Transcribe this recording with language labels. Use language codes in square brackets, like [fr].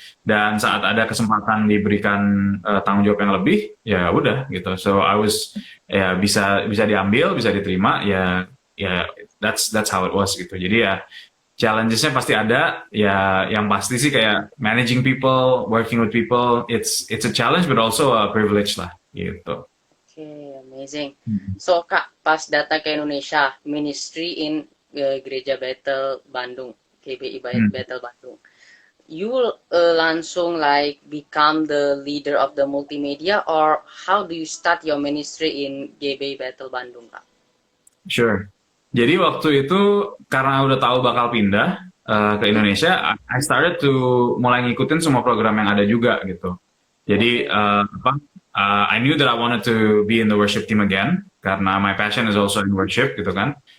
[id] Dan saat ada kesempatan diberikan tanggung jawab yang lebih, ya udah gitu. [en] So I was [id] ya bisa bisa diambil, bisa diterima, ya [en] that's how it was [id] gitu. Jadi ya challenges-nya pasti ada. Ya yang pasti sih kayak [en] managing people, working with people, it's a challenge but also a privilege [id] lah gitu. [en] Oke, amazing. Hmm. [id] So, Kak, pas datang ke Indonesia, ministry in Gereja Bethel Bandung, GBI Hmm. Bethel Bandung. [en] You will [id] langsung [en] like become the leader of the multimedia, or how do you start your ministry in GBI Bethel Bandung, Kak? Sure. [id] Jadi waktu itu karena udah tahu bakal pindah ke Indonesia, [en] I started to [id] mulai ngikutin semua program yang ada juga gitu. Jadi Oke. [en] I knew that I wanted to be in the worship team again [id] karena [en] my passion is also in worship [id] gitu kan.